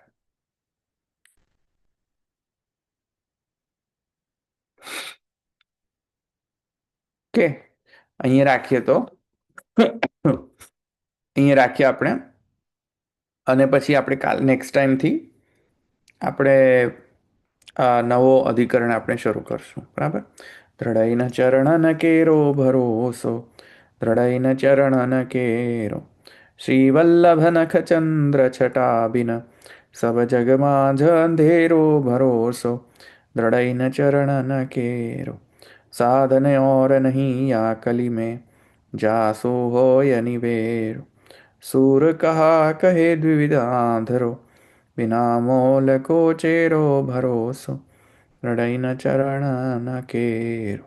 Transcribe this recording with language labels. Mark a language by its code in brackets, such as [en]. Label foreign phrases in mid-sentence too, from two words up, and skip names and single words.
[gu] કે અહીંયા રાખીએ તો અહીંયા રાખીએ આપણે, અને પછી આપણે કાલ [en] next time થી [gu] આપણે નવો અધિકરણ આપણે શરૂ કરશું. [bra] બરાબર? दृढ़ैन चरणन केरो भरोसो, दृढ़ैन चरणन केरो, श्रीवल्लभ नख चंद्र छटाबिन, सब जगमां अंधेरो भरोसो, दृढ़ैन ચरणन केरो, साधन और नहीं या कली में, जासो होय निवेरो, सूर कहा कहे द्विविधाधरो, बिना मोल को चेरो भरोसो, दृढ़ न चरण न केरो.